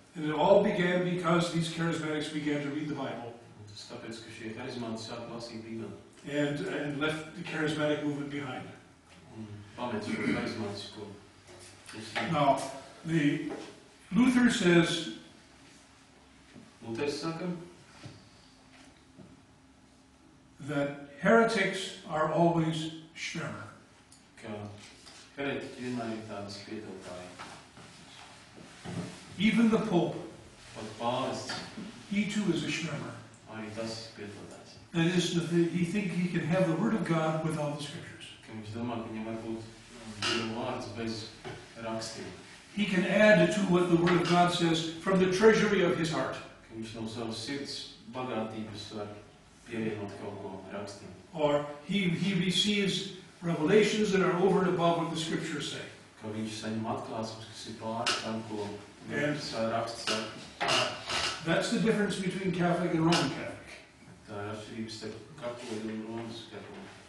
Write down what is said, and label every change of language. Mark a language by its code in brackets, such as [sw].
[en] And it all began because these charismatics began to read the Bible [lv] Un tas tāpēc, ka šie harizmāti sāka lasīt Bībeli. [en] and left the charismatic movement behind. [lv] Un pameta šo harizmātisko kustību. [en] Now, Luther says [lv] Luters saka, [en] that heretics are always Schwärmer. [lv] ka heretiķi vienmēr ir tādi spiedotāji. [en] Even the Pope, [lv] Pat pāvests [en] he too is a Schwärmer. [lv] arī tas ir spiedotājs. [en] That is, he thinks he can have the Word of God without the Scriptures. [lv] Ka viņš domā, ka viņam var būt Dieva vārds bez rakstiem. [en] He can add to what the Word of God says from the treasury of his heart. [lv] Ka viņš no savas sirds bagātības var pievienot kaut ko rakstiem. [en] Or he receives revelations that are over and above what the Scriptures say. [lv] Ka viņš saņem atklāsmes, kas ir pāri tam, ko Jā. raksts saka. [en] That's the difference between Catholic and Roman Catholic. [lv] Tā ir atšķirības starp katoļu un Romas katoļu.